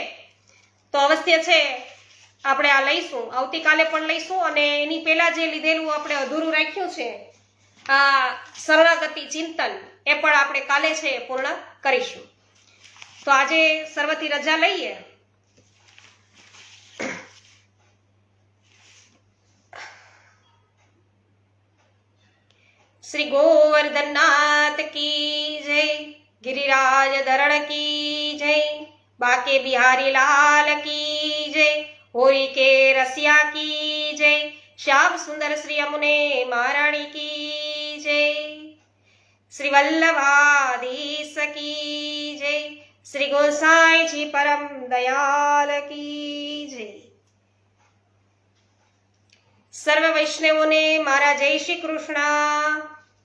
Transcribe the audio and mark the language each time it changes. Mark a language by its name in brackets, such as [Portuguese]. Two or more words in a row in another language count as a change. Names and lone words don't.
[Gujarati] તો અવશ્ય છે આપણે આ લઈશું, આવતીકાલે પણ લઈશું અને એની પહેલા જે લીધેલું આપણે અધૂરું રાખ્યું છે આ શરણાગતિ ચિંતન, એ પણ આપણે કાલે છે પૂર્ણ કરીશું. તો આજે સર્વથી રજા લઈએ. શ્રી ગોવર્ધનનાથ કી જય, [Hindi] गिरिराज धरण की जय, बाके बिहारी लाल की जय, होरी के रसिया की जय, श्याम सुंदर श्री यमुने महारानी की जय, श्री वल्लभाधीश की जय, श्री गोसाई जी परम दयाल की जय. [Gujarati] સર્વ વૈષ્ણવોને મારા જય શ્રી કૃષ્ણ.